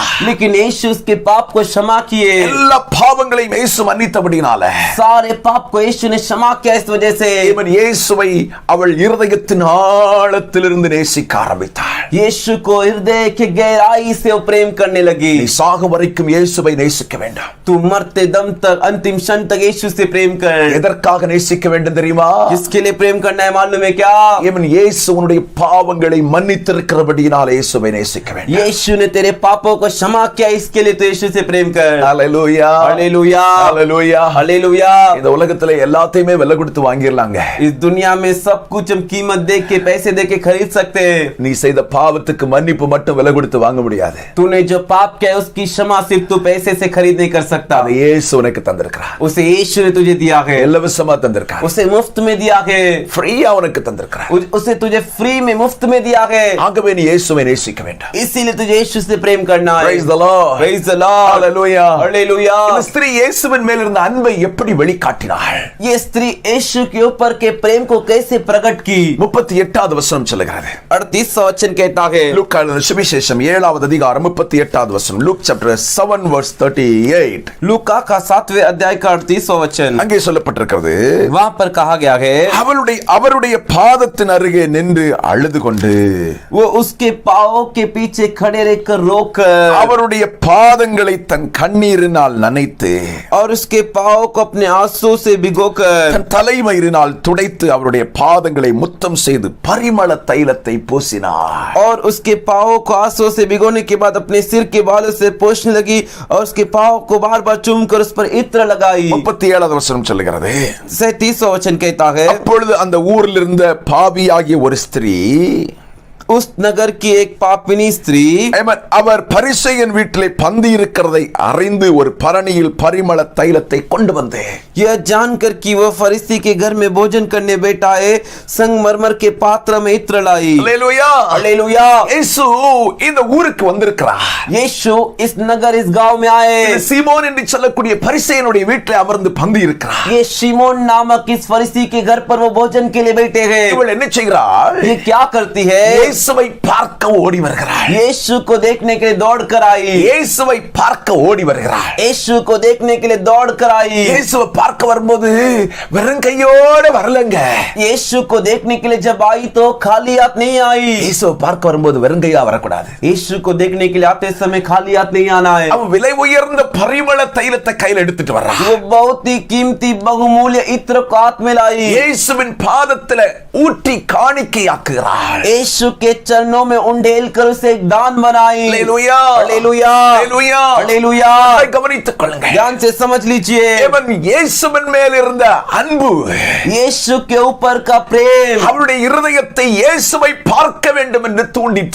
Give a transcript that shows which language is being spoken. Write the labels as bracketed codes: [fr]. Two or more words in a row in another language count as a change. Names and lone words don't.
[hi] लेकिन यीशु उसके पाप को क्षमा किए। [ta] எல்லா பாவங்களையும் இயேசு மன்னித்தபடினால [hi] सारे पाप को यीशु ने क्षमा किया। इस वजह से [ta] இவன் இயேசுவை அவள் இருதயத்தின் ஆழத்திலிருந்து நேசிக்க ஆரம்பித்தாள். [hi] यीशु को हृदय के गहराई से वो प्रेम करने लगी। [ta] நீ சாகும் வரைக்கும் இயேசுவை நேசிக்க வேண்டும். [hi] तू मरते दम तक, अंतिम क्षण तक यीशु से प्रेम कर। [ta] எதற்காக நேசிக்க வேண்டும் தெரியுமா? [hi] किसके लिए प्रेम करना है मालूम है क्या? [ta] இவன் இயேசு உன்னுடைய பாவங்களை மன்னித்திருக்கிறபடியினால் இயேசுவை நேசிக்க வேண்டும். [hi] यीशु ने तेरे पापों को क्षमा किया, इसके लिए तो यीशु से प्रेम कर। [ta] ஹல்லேலூயா, [hi] हालेलुया, [ta] ஹல்லேலூயா, [hi] हालेलुया। [ta] இந்த உலகத்துல எல்லாத்தையுமே விலை கொடுத்து வாங்கிடலாங்க. [hi] इस दुनिया में सब कुछ हम कीमत दे के, पैसे दे के खरीद सकते हैं। [ta] நீ செய்த பாவத்துக்கு மன்னிப்பு மட்டும் விலை கொடுத்து வாங்க முடியாது. [hi] तूने जो पाप किया उसकी क्षमा सिर्फ तू पैसे से खरीद नहीं कर सकता। [ta] அதை இயேசு உனக்கு தந்திருக்கிறார். [hi] उसे यीशु ने तुझे दिया है, [ta] இலவசமா தந்திருக்கார். [hi] उसे मुफ्त में दिया है, [ta] ஃப்ரீயா உனக்கு தந்திருக்கிறார். [hi] उसे तुझे फ्री में मुफ्त में दिया है। [ta] ஆகவே நீ இயேசுவை நேசிக்க வேண்டும். [hi] इसीलिए तुझे यीशु से प्रेम करना है। [en] Praise the Lord. Praise the Lord. Hallelujah. Hallelujah. [ta] இந்த ஸ்திரீ இயேசுவின் மேல் இருந்த அன்பை எப்படி வெளிக்காட்டினாள்? [hi] ये स्त्री यीशु के ऊपर के प्रेम को कैसे प्रकट की? [ta] 38வது வசனம் சொல்லுகிறது. [hi] 38वां वचन कहता है, [ta] லூக்கா எழுதின சுவிசேஷம் 7வது அதிகாரம் 38வது வசனம். [en] Luke chapter 7 verse 38. [hi] लूका का 7वें अध्याय का 38वां वचन, [ta] அங்கே சொல்லப்பட்டிருக்கிறது, [hi] वहां पर कहा गया है, [ta] அவருடைய பாதத்தின் அருகே நின்று அழுது கொண்டு, [hi] वो उसके पांवों के पीछे खड़े रहकर रोकर, [ta] அவருடைய பாதங்களை தன் கண்ணீரினால் நனைத்து, [hi] और उसके पांवों को अपने आंसू से भिगोकर, [ta] தன் தலைமயிரினால் துடைத்து அவருடைய பாதங்களை முத்தம் செய்து பரிமள தைலத்தை பூசினார். [hi] और उसके पांवों को आंसू से भिगोने के बाद अपने सिर के बालों से पोंछने लगी और उसके पांवों को बार बार चूमकर उस पर इत्र लगाई। [ta] 37வது வசனம் சொல்லுகிறது, [hi] 37वां वचन कहता है, [ta] அப்பொழுது அந்த ஊரில் இருந்த பாவியாகிய ஒரு ஸ்திரீ, [hi] उस नगर की एक पापिनी स्त्री, [ta] அவர் பரிசேயன் வீட்டிலே பந்தி இருக்கிறதை அறிந்து ஒரு பரணியில் பரிமள தைலத்தை கொண்டு வந்து, [hi] यह जानकर कि वह फरीसी के घर में भोजन करने बैठा है, संगमरमर के पात्र में इत्र लाई। [ta] அல்லேலூயா, [hi] हालेलुया। [ta] இயேசு இந்த ஊருக்கு வந்திருக்கிறார். [hi] यीशु इस नगर, इस गांव में आए। [ta] இந்த சீமோன் என்று சொல்லக்கூடிய பரிசேயனுடைய வீட்டிலே அமர்ந்து பந்தி இருக்கிறார். [hi] ये शिमोन नामक इस फरीसी के घर पर वो भोजन के लिए बैठे हैं। [ta] இவள் என்ன செய்கிறாள்? [hi] ये क्या करती है? [ta] இயேசுவை பார்க்க ஓடி வருகிறாள். [hi] यीशु को देखने के लिए दौड़ कर आई। [ta] இயேசுவை பார்க்க ஓடி வருகிறாள். [hi] यीशु को देखने के लिए दौड़ कर आई। [ta] இயேசுவை பார்க்க வரும்போது வெறும் கையோட வரலங்க. [hi] यीशु को देखने के लिए जब आई तो खाली हाथ नहीं आई। [ta] இயேசுவை பார்க்க வரும்போது வெறும் கையா வரக்கூடாது. [hi] यीशु को देखने के लिए आते समय खाली हाथ नहीं आना है। [ta] அவன் விலை உயர்ந்த பரிமள தைலத்தை கையில் எடுத்துட்டு வர்றான். [hi] वो बहुत ही कीमती बहुमूल्य इत्र को हाथ में लाई। [ta] இயேசுவின் பாதத்துல ஊற்றி காணிக்கையாக்குகிறாள். [hi] यीशु के चरणों में उंडेल कर उसे एक दान बनाई। हालेलुया, हालेलुया, हालेलुया, हालेलुया। [ta] கவனித்துக் கொள்ளுங்க. [hi] ध्यान से समझ लीजिए, [ta] இவன் இயேசுவின் மேல் இருந்த அன்பு, [hi] यीशु के ऊपर का प्रेम [ta] அவருடைய இருதயத்தை இயேசுவை பார்க்க வேண்டும் என்று தூண்டிற்று.